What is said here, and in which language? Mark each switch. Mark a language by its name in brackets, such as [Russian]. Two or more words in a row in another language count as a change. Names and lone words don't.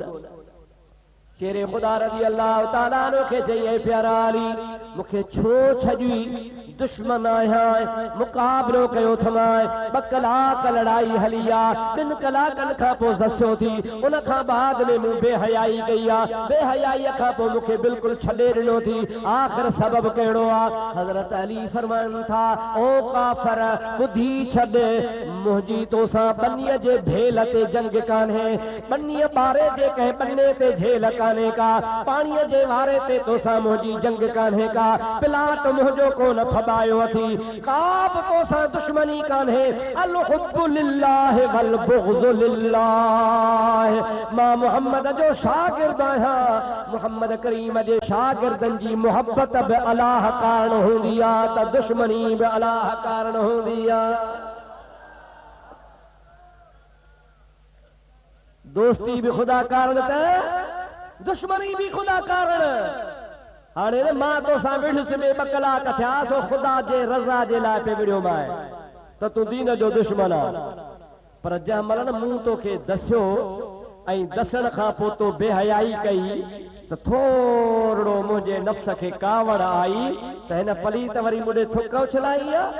[Sindhi] शेर खुदा [Arabic] رضي الله تعالى عنه [Sindhi] खे चई, ऐ प्यारा अली मूंखे छो छॾी, दुश्मन आहियां, मुक़ाबिलो कयो थमाए, 2 कलाक लड़ाई हली आहे, 2 कलाकनि खां पोइ दसियो थी, उन खां बाद में मूं बेहयाई कई आहे, बेहयाईअ खां पोइ मूंखे बिल्कुलु छॾे ॾिनो थी, आख़िर सबब कहिड़ो आहे? हज़रत अली फरमाइनि था, ओ काफ़िर ॿुधी छॾ, मुंहिंजी तोसां बनीअ जे भेल ते जंग कान्हे, बनीअ ॿारे जे कंहिं बन्ने ते झेल कान्हे, काने का, पानी जे वारे ते तोसां मुंहिंजी जंग कान्हे का, पिलाट मुंहिंजो कोन फबायो अथी, काब तोसां दुश्मनी कान्हे, [Arabic] الحب لله والبغض لله. [Sindhi] मां मुहम्मद जो शागिर्द आहियां, मुहम्मद करीम जे शागिर्दनि जी मुहब्बत बि अलाह कारण हूंदी आहे त दुश्मनी बि अलाह कारण हूंदी आहे। दोस्ती भी खुदा कारण त दुश्मनी भी खुदा कारण। हाणे न मां तोसां विढ़ुसि में 2 कलाक थिया, सो खुदा जे रज़ा जे लाइ पे विढ़ियो मां त तूं दीन जो दुश्मन आहे। पर जंहिं महिल मूं तोखे दसियो ऐं दसण खां पोइ तो बेहयाई कई त थोरो मुंहिंजे नफ़्स खे कावड़ आई त हिन पलीत वरी मुंहिंजे थुक उछलाई आहे।